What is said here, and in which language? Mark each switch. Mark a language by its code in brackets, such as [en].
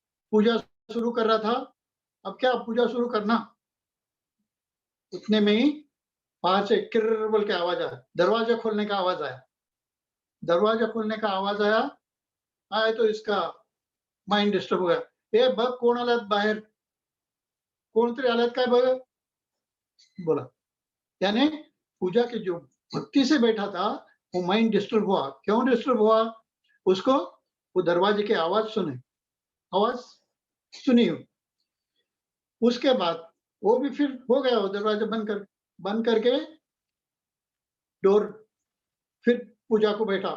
[hi] पूजा शुरू कर रहा था, अब क्या पूजा शुरू करना, उतने में ही बाहर से किर्र बोल के आवाज आया, दरवाजा खोलने का आवाज आया। दरवाजा खोलने का आवाज आया तो इसका माइंड डिस्टर्ब हो गया। [mr] ए बघ कोण आलात बाहेर, कोणतरी आलात काय बघ, बोला। [hi] यानी पूजा के जो भक्ति से बैठा था वो माइंड डिस्टर्ब हुआ। क्यों डिस्टर्ब हुआ? उसको वो दरवाजे की आवाज सुनी। उसके बाद वो भी फिर हो गया, वो दरवाजा बंद करके डोर, फिर पूजा को बैठा।